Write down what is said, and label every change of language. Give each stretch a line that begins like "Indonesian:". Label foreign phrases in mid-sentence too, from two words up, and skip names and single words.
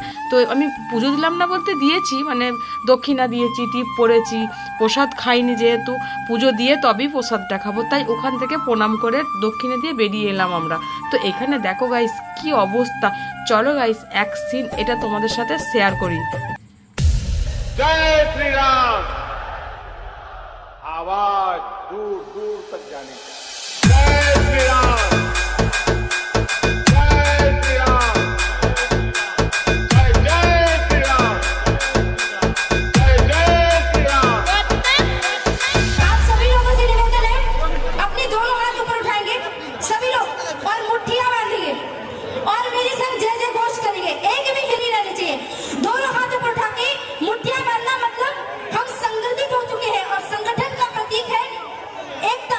Bangla: তো আমি পুজো দিলাম না বলতে দিয়েছি, মানে দক্ষিণা দিয়েছি, টিপ পড়েছি, প্রসাদ খাইনি, যেহেতু পুজো দিয়ে তবেই প্রসাদটা খাবো, তাই ওখান থেকে প্রণাম করে দক্ষিণে দিয়ে বেরিয়ে এলাম আমরা। তো এখানে দেখো গাইস কি অবস্থা, চলো গাইস এক সিন এটা তোমাদের সাথে শেয়ার করি।
Hindi: जय श्री राम, आवाज दूर दूर तक जानी चाहिए। जय श्री राम, जय श्री राम, जय जय श्री राम, जय जय श्री राम। आप सभी लोगों से निवेदन है, अपने दोनों हाथ ऊपर उठाएंगे सभी लोग और मुट्ठियां बांधेंगे और मेरे संग जय जय घोष करेंगे, एक भी हिली रहनी चाहिए। दोनों हाथ ऊपर उठा के मुट्ठियां बांधना मतलब हम संगठित हो चुके हैं और संगठन का प्रतीक है एकता।